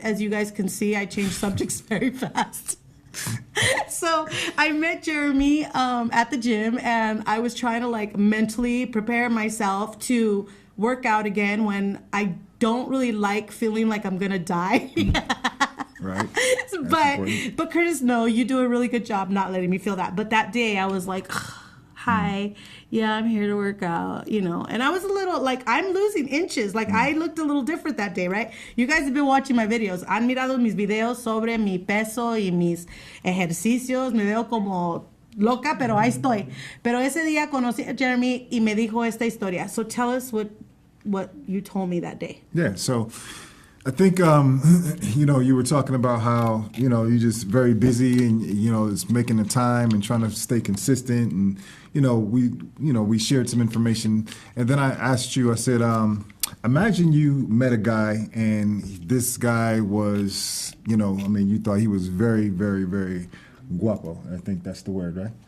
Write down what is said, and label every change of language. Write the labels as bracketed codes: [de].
[en] As you guys can see, I change subjects very fast. So I met Jeremy at the gym, and I was trying to mentally prepare myself to work out again when I don't really like feeling like I'm gonna die. Right. But Curtis, no, you do a really good job not letting me feel that. But that day I was like, hi, yeah, I'm here to work out, you know. And I was a little, like, I'm losing inches. Like, I looked a little different that day, right? You guys have been watching my videos. [es] Han mirado mis videos sobre mi peso y mis ejercicios. Me veo como loca, pero ahí estoy. Pero ese día conocí a Jeremy y me dijo esta historia. [en] So tell us what you told me that day. Yeah, so I think, you know, you were talking about how, you know, you're just very busy and, you know, it's making the time and trying to stay consistent. And, you know, we shared some information. And then I asked you, I said, imagine you met a guy and this guy was, you know, I mean, you thought he was very, very, very guapo. I think that's the word, right?